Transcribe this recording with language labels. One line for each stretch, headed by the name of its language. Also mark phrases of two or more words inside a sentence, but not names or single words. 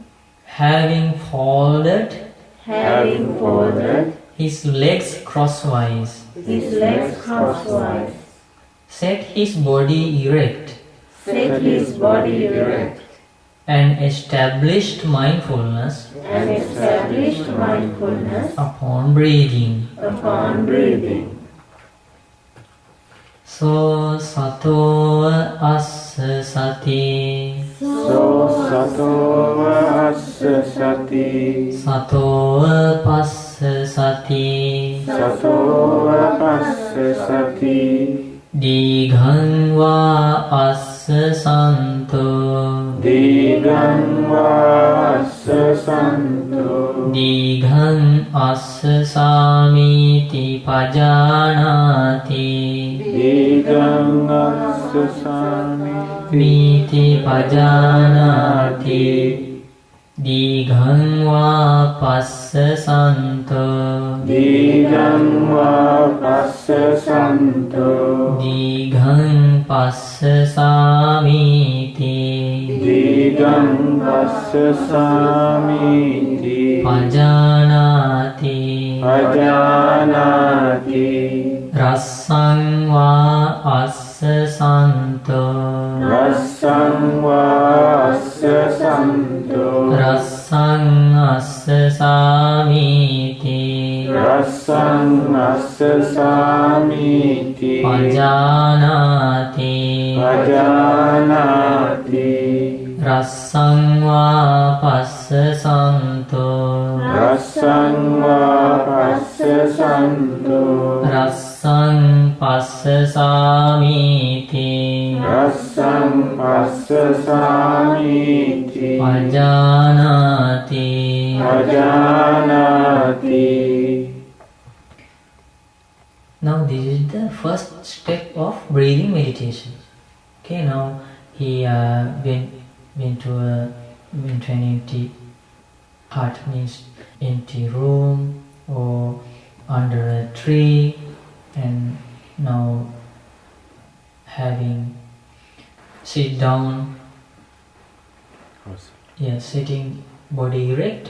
English: having folded his legs crosswise, set his body erect, and established mindfulness upon breathing.
Pali: So sato assa sati, so sato assa sati, sato passa sati, sato passa sati, dighang va assa santo, dighang va assa santo, dighang assa samiti pajanati, dighang assa miti pajanati, dighang va passa santo, dighang va passa santo, dighang passa samiti, dighang passa samiti, pajanati, pajanati, rassang va assa santo, rassang va assa santo, rassang assa samiti, rassang assa samiti, pajanati, pajanati, rassang va passa santo, rassang va passa santo, rassang passa samiti, rassang passa samiti, pajanati. pajanati.
English: Now this is the first step of breathing meditation. Okay, now he went to an empty hut, means empty room or under a tree, and now having sit down, sitting body erect.